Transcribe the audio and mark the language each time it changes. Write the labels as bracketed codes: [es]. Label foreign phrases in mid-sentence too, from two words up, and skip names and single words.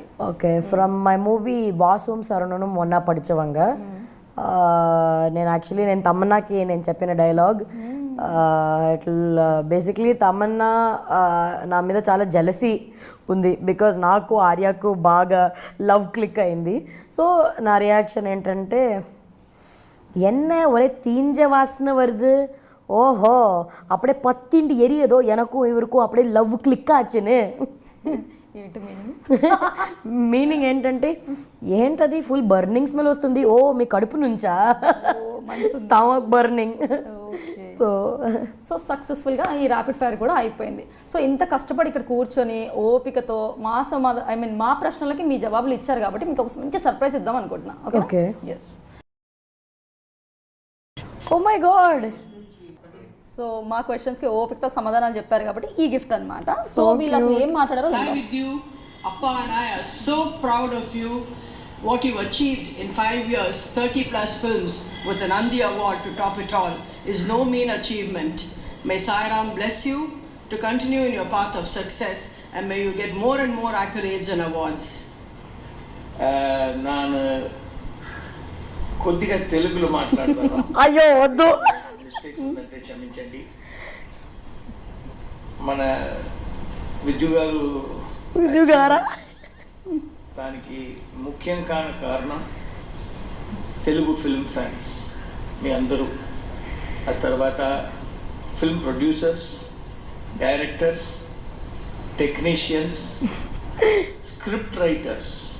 [en] Okay, from my movie [te] వాసుం సరణను మొన్న పడిచవంగా, నేను తమ్మన్నాకి నేను చెప్పిన డైలాగ్, [en] it basically [te] తమన్నా నా మీద చాలా జెలసీ ఉంది బికాజ్ నాకు ఆర్యకు బాగా [en] love click [te] అయింది. సో నా రియాక్షన్ ఏంటంటే [ta] என்ன ஒரே தீஞ்ச வாசனை வருது, ஓஹோ அப்படியே பத்திண்டு எரியதோ எனக்கும் இவருக்கும் அப்படியே [en] love click [ta] ఆచును. [te] మీనింగ్ ఏంటంటే ఏంటది [en] full burning smell [te] వస్తుంది, ఓ మీ కడుపు నుంచా, [en] stomach burning. [te] సో సక్సెస్ఫుల్గా ఈ [en] rapid fire [te] కూడా అయిపోయింది. సో ఇంత కష్టపడి ఇక్కడ కూర్చొని ఓపికతో మా ప్రశ్నలకి మీ జవాబులు ఇచ్చారు కాబట్టి మీకు ఒక మంచి సర్ప్రైజ్ ఇద్దాం అనుకుంటున్నా. [en] Okay, yes. Oh my God. [te] సో మా క్వశ్చన్స్కి ఓపికతో సమాధానాలు చెప్పారు కాబట్టి ఈ గిఫ్ట్ అన్నమాట. సో వీళ్ళు అసలు ఏం మాట్లాడారో [en] with you. Appa and I are so proud of you. What you've achieved in 5 years, 30 plus films with an Nandi Award to top it all is no mean achievement. May Sai Ram bless you to continue in your path of success and may you get more and more accolades and awards. [te] ನಾನು కొద్దిగా తెలుగులో మాట్లాడతాను. అయ్యో వద్దు, మిస్టేక్స్ ఉందంటే క్షమించండి. మన విద్యు గారా దానికి ముఖ్యం కాని కారణం తెలుగు [en] film fans [te] మీ అందరూ, ఆ తర్వాత [en] film producers, directors, technicians, script writers